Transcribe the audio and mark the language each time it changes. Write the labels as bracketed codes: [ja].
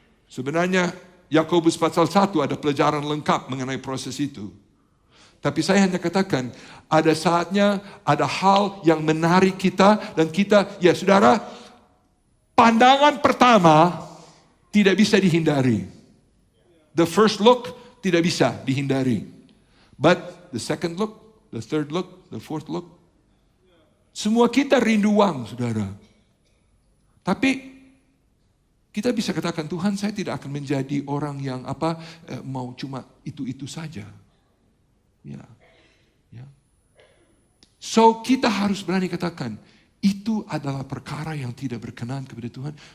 [id] Sebenarnya Yakobus pasal 1 ada pelajaran lengkap mengenai proses itu. Tapi saya hanya katakan, ada saatnya ada hal yang menarik kita. Dan kita, ya saudara, pandangan pertama tidak bisa dihindari. [en] The first look [id] tidak bisa dihindari. [en] But the second look, the third look, the fourth look. [id] Semua kita rindu uang, saudara. Tapi kita bisa katakan, Tuhan saya tidak akan menjadi orang yang mau cuma itu saja. Ya. So kita harus berani katakan, itu adalah perkara yang tidak berkenan kepada Tuhan.